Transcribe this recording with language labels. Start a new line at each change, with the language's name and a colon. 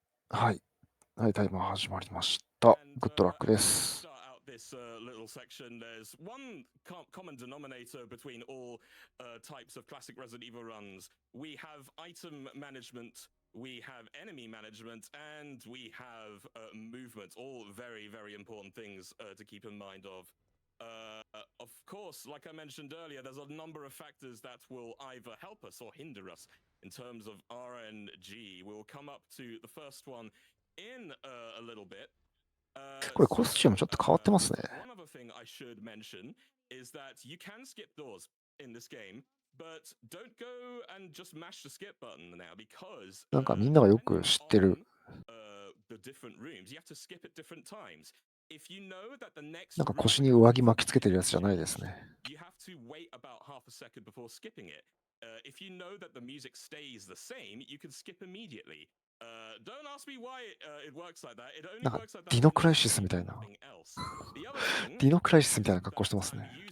Japanese: はい。はい、タイマー始まりました。グッドラックです。
English: This little section, there's one common denominator between all types of classic Resident Evil runs. We have item management, we have enemy management, and we have movement. All very, very important things to keep in mind of. Of course, like I mentioned earlier, there's a number of factors that will either help us or hinder us in terms of RNG. We'll come up to the first one in a little bit.
Japanese: これコスチュームちょっと変わってますね。
English: One other thing I should mention is that you can skip doors in this game, but don't go and just mash the skip button now because
Japanese: なんかみんながよく知ってる。
English: the different rooms, you have to skip at different times. If you know that the next
Japanese: なんか腰に上着巻きつけてるやつじゃないですね。
English: You have to wait about half a second before skipping it. If you know that the music stays the same, you can skip immediately. Don't ask me why it works like that. It only works like that.
Japanese: ディノクライシスみたいな。ディノクライシスみたいな格好してますね。